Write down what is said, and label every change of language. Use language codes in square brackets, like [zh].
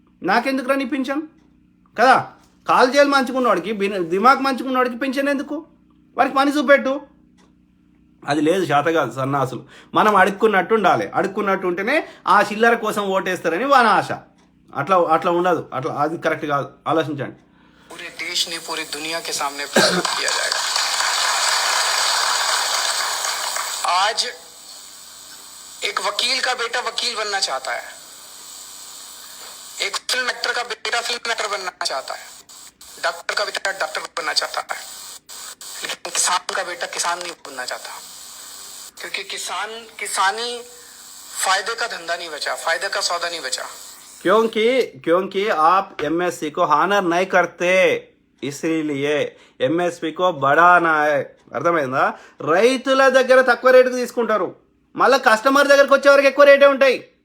[te] నాకెందుకు రాని పింఛన్ కదా. కాలు మంచుకున్నవాడికి, దిమాగ్ మంచుకున్నవాడికి పింఛన్ ఎందుకు? వాడికి పని చూపెట్టు. అది లేదు, శాత కాదు సన్నాసులు. మనం అడుక్కున్నట్టు ఉండాలి. అడుక్కున్నట్టు ఉంటేనే ఆ చిల్లర కోసం ఓటేస్తారని వాని ఆశ. అట్లా ఉండదు. అది కరెక్ట్ కాదు. ఆలోచించండి. [hi] पूरे देश ने पूरी दुनिया के सामने प्रस्तुत किया जाएगा. आज एक वकील का बेटा वकील बनना चाहता है, एक फिल्म एक्टर का बेटा फिल्म एक्टर बनना चाहता है, डॉक्टर का बेटा डॉक्टर बनना चाहता है, लेकिन किसान का बेटा किसान नहीं बनना चाहता. क्योंकि किसानी फायदे का धंधा नहीं बचा, फायदे का सौदा नहीं बचा. क्योंकि आप MSc को हानर नहीं करते, इसलिए MSc को बढ़ाना है. [te] అర్థమైందా? రైతుల దగ్గర తక్కువ రేటుకు తీసుకుంటారు, మళ్ళీ కస్టమర్ దగ్గరకు వచ్చే వరకు ఎక్కువ రేటే ఉంటాయి.